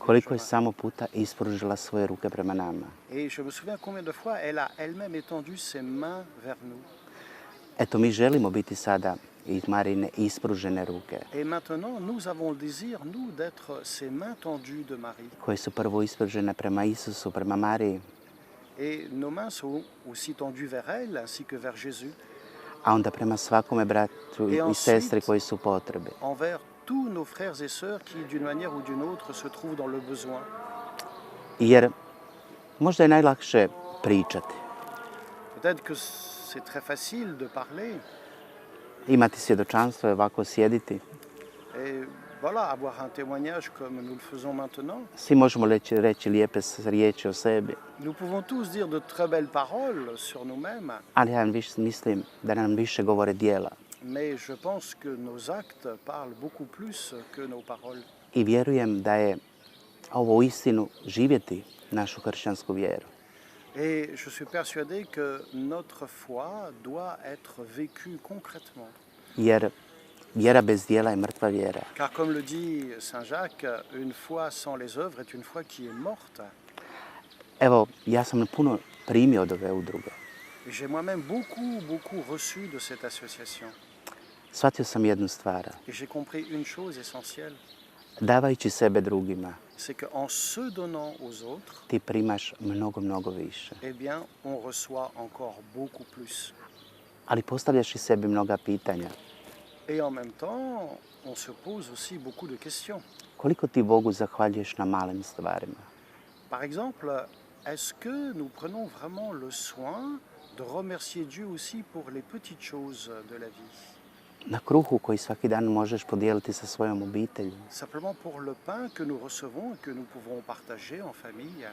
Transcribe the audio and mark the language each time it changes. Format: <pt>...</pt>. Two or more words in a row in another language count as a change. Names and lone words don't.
<hr>koliko je</hr> <fr>Marie.</fr> <hr>samo puta ispružila svoje ruke prema nama.</hr> <fr>Et je me souviens combien de fois elle a elle-même étendu ses mains vers nous.</fr> <hr>Eto, mi želimo biti sada i Marijine ispružene ruke,</hr> <fr>Et maintenant, nous avons le désir, nous, d'être ces mains tendues de Marie.</fr> <hr>koje su prvo ispružene prema Isusu, prema Mariji,</hr> <fr>Et nos mains sont aussi tendues vers elle, ainsi que vers Jésus,</fr> <hr>a onda prema svakome bratu i sestri koji su u potrebi.</hr> <fr>envers tous nos frères et sœurs qui, d'une manière ou d'une autre, se trouvent dans le besoin.</fr> <hr>Jer možda je najlakše pričati,</hr> <fr>Peut-être que c'est très facile de parler</fr> <hr>imati svjedočanstvo i ovako sjediti.</hr> <fr>et voilà, avoir un témoignage comme nous le faisons maintenant.</fr> <hr>Svi možemo reći lijepe riječi o sebi,</hr> <fr>Nous pouvons tous dire de très belles paroles sur nous-mêmes,</fr> <hr>ali ja mislim da nam više govore djela.</hr> <fr>mais je pense que nos actes parlent beaucoup plus que nos paroles.</fr> <hr>I vjerujem da je ovo uistinu živjeti našu kršćansku vjeru.</hr> <fr>Et je suis persuadé que notre foi doit être vécue concrètement.</fr> <hr>Jer vjera bez djela je mrtva vjera.</hr> <fr>Car comme le dit Saint Jacques, une foi sans les œuvres est une foi qui est morte.</fr> <hr>Evo, ja sam puno primio od ove udruge.</hr> <fr>Et j'ai moi-même beaucoup reçu de cette association.</fr> <hr>Shvatio sam jednu stvar.</hr> <fr>Et j'ai compris une chose essentielle,</fr> <hr>Davajući sebe drugima,</hr> <fr>c'est qu'en se donnant aux autres,</fr> <hr>ti primaš mnogo više.</hr> <fr>eh bien, on reçoit encore beaucoup plus.</fr> <hr>Ali postavljaš i sebi mnoga pitanja.</hr> <fr>Et en même temps, on se pose aussi beaucoup de questions.</fr> <hr>Koliko ti Bogu zahvaljuješ na malim stvarima?</hr> <fr>Par exemple, est-ce que nous prenons vraiment le soin de remercier Dieu aussi pour les petites choses de la vie?</fr> <hr>Na kruhu koji svaki dan možeš podijeliti sa svojom obitelji,</hr> <fr>Simplement pour le pain que nous recevons et que nous pouvons partager en famille,</fr>